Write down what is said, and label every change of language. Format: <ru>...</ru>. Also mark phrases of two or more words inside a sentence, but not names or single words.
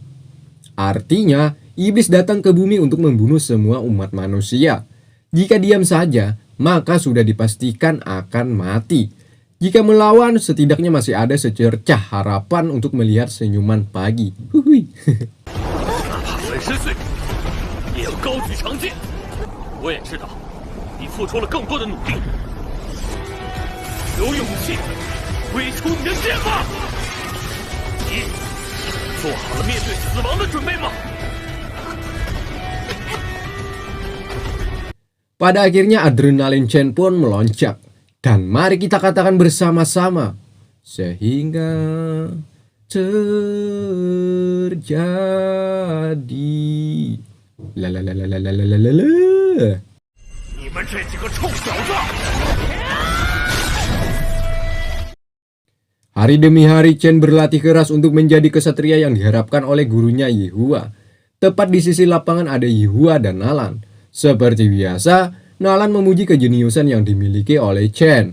<id>Artinya, iblis datang ke bumi untuk membunuh semua umat manusia. Jika diam saja, maka sudah dipastikan akan mati. Jika melawan, setidaknya masih ada secercah harapan untuk melihat senyuman pagi. Huhui.</id> <zh>10 岁，也要高举长剑。我也知道，你付出了更多的努力。有勇气，挥出你的剑吧！你做好了面对死亡的准备吗？</zh> <id>Pada akhirnya adrenalin Chen pun melonjak. Dan mari kita katakan bersama-sama. Sehingga terjadi. Lalalalalalalalalala.</id> <zh>你们这几个臭小子！</zh> <id>Hari demi hari Chen berlatih keras untuk menjadi kesatria yang diharapkan oleh gurunya Yehua. Tepat di sisi lapangan ada Yehua dan Nalan. Seperti biasa, Nalan memuji kejeniusan yang dimiliki oleh Chen.</id>